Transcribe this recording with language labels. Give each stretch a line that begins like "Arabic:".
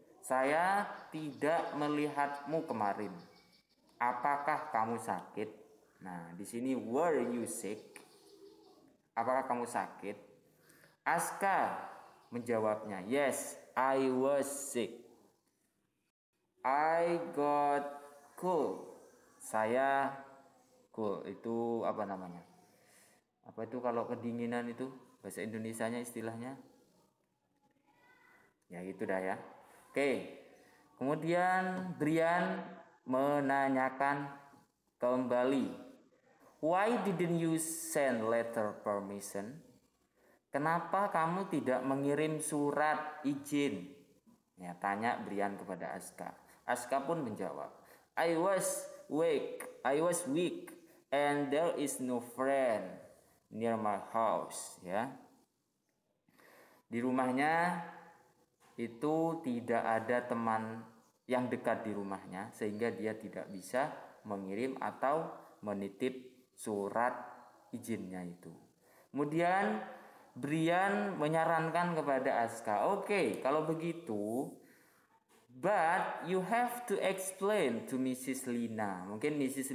Indonesian: Saya tidak melihatmu kemarin. Apakah kamu sakit? Nah, di sini
English: were you sick?
Indonesian: Apakah kamu sakit? Aska menjawabnya,
English: yes, I was sick. I got cold.
Indonesian: Saya cold itu apa namanya? Apa itu kalau kedinginan itu bahasa Indonesianya istilahnya? Ya gitu dah ya. Oke. Kemudian Brian menanyakan kembali,
English: why didn't you send letter permission?
Indonesian: Kenapa kamu tidak mengirim surat izin? Ya, tanya Brian kepada Aska. Aska pun menjawab,
English: I was weak and there is no friend near my house.
Indonesian: Ya. Di rumahnya itu tidak ada teman yang dekat di rumahnya sehingga dia tidak bisa mengirim atau menitip surat izinnya itu. Kemudian Brian menyarankan kepada Aska, oke, kalau begitu,
English: but you have to explain to Mrs. Lina.
Indonesian: Mungkin Mrs.